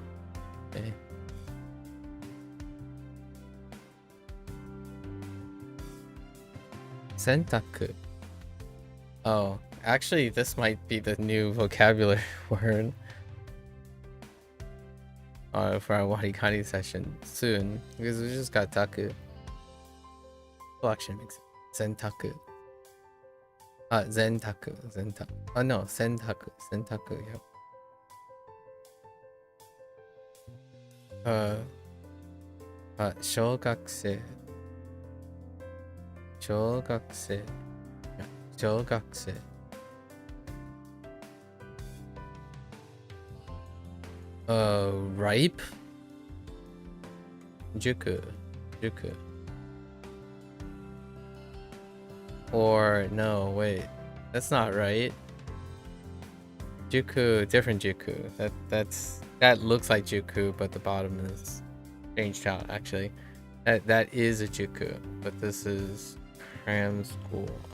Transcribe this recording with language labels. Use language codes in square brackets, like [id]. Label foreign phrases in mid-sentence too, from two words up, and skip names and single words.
[en] Piano. Okay. Sentaku. Oh, actually, this might be the new vocabulary word for our WaniKani session soon, because we just got taku. Well, actually, it makes sense. [ja] Sentaku. Zentaku. Zentaku. [en] Oh no, [ja] sentaku. Sentaku, yep. 小学生。小学生。小学生。ripe? 熟。 [en] 熟。Or no, wait. That's not right. Juku, different Juku. That looks like Juku, but the bottom is changed out actually. That is a Juku, but this is cram school.